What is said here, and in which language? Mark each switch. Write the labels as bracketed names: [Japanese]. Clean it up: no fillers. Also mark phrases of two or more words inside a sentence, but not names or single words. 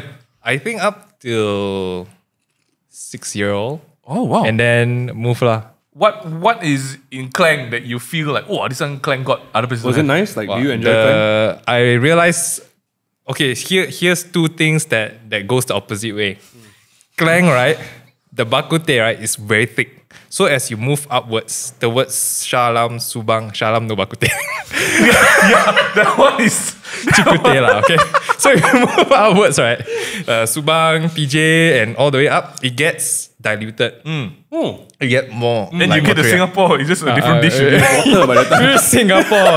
[English] I think up till 6-year-old. Oh, wow. And then move lah. What is in Klang that you feel like, oh, this one Klang got other places? Was it nice? Like, do you enjoy Klang? I realized, okay, here's two things that goes the opposite way. Klang, right? The bak kut teh, right, is very thick. So as you move upwards towards Shah Alam, Subang, Shah Alam no bak kut teh. Yeah, that one is Chikute lah, okay? So you move upwards, right? Subang, PJ, and all the way up, it gets diluted. You get more. Then like you get the watery. Singapore, it's just a different dish. Water by the time. Singapore.